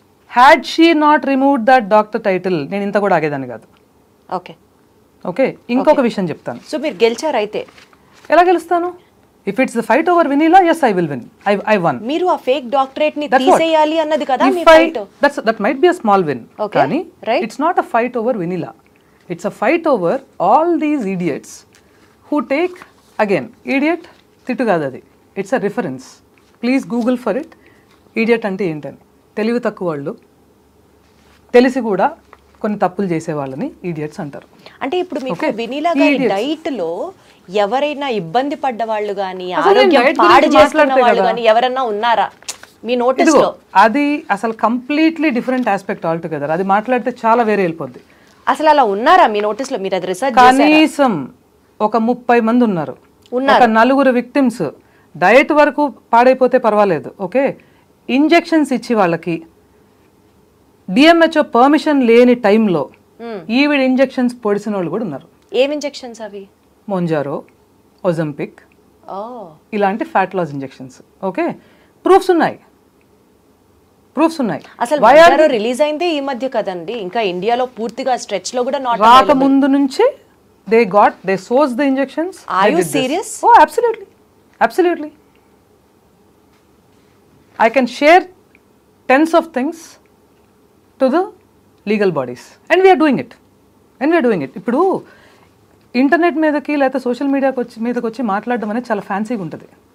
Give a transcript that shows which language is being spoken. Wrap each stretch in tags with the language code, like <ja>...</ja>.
<en>had she not removed that doctor title,</en> <te>నేను ఇంత కూడా ఆగేదాన్ని కాదు. ఓకే ఓకే, ఇంకొక విషయం చెప్తాను. సో మీరు గెలిచారు అయితే? ఎలా గెలుస్తాను?</te> <en>If it's the fight over Vinila, yes I will win. I won.</en> <te>మీరు ఆ ఫేక్ డాక్టరేట్ ని తీసేయాలి అన్నది కదా మీ fight.</te> <en>That might be a small win. కానీ it's not a fight over Vinila. It's a fight over all these idiots who take, again, idiot</en> <te>తిట్టు కాదు అది,</te> <en>it's a reference. Please Google for it.</en> <te>Idiot అంటే ఏంటని. తెలివి తక్కువ వాళ్ళు, తెలిసి కూడా కొన్ని తప్పులు చేసే వాళ్ళని ఇడియట్స్ అంటారు. అంటే ఇప్పుడు మీకు వినీలా గారి డైట్ లో ఎవరైనా ఇబ్బంది పడ్డ వాళ్ళు గానీ, ఆరోగ్యం పాడు చేస్తున్న వాళ్ళు గానీ ఎవరన్నా ఉన్నారా మీ నోటీస్ లో? అది అసలు</te> <en>Completely different aspect altogether.</en> <te>అది మాట్లాడితే చాలా వేరే వెళ్ళిపోద్ది. అసలు అలా ఉన్నారా మీ నోటీస్ లో? మీరు అది రిసర్చ్ కనీసం ఒక 30 మంది ఉన్నారు. ఒక 4 విక్టిమ్స్ డయట్ వరకు పాడైపోతే పర్వాలేదు, ఓకే, ఇంజెక్షన్స్ ఇచ్చి వాళ్ళకి డిఎంహెచ్ఓ పర్మిషన్ లేని టైంలో ఈవిడ ఇంజెక్షన్స్ పొడిసిన వాళ్ళు కూడా ఉన్నారు. ఏం ఇంజెక్షన్స్ అవి? మొంజారో, ఒజంపిక్, ఇలాంటి fat loss injections. Okay, proofs ఉన్నాయి. అసలు రిలీజ్ అయిందే ఈ మధ్య కదండి, ఇంకా ఇండియాలో పూర్తిగా స్ట్రెచ్ లో కూడా నాట్ రాకముందు నుంచి</te> <en>they sourced the injections. Are you serious? Oh, absolutely. I can share tens of things to the legal bodies and we are doing it.</en> <te>ఇప్పుడు ఇంటర్నెట్ మీదకి లేకపోతే సోషల్ మీదకి వచ్చి మాట్లాడడం అనేది చాలా ఫ్యాన్సీగా ఉంటుంది.</te>